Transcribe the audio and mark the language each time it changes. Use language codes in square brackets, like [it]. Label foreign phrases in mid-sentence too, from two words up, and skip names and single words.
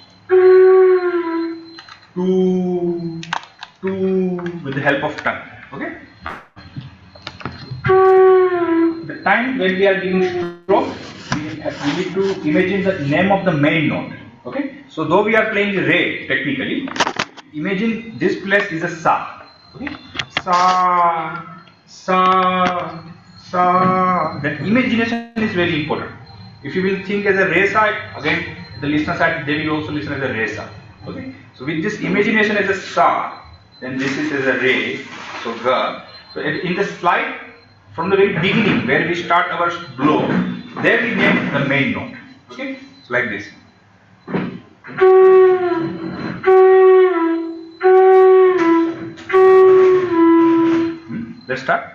[en] Two, two with the help of tongue. Okay. The time when we are giving stroke, we need to imagine the name of the main note. Okay. So though we are playing the re technically, imagine this place is a sa. Okay. Sa, sa, sa. That imagination is very important. If you will think as a re sa, again the listener side they will also listen as a re sa. Okay. So with this imagination as a sa, then this is as a re. So ga. So in the slide from the very beginning where we start our blow, there we name the main note. Okay. So like this. Let's start.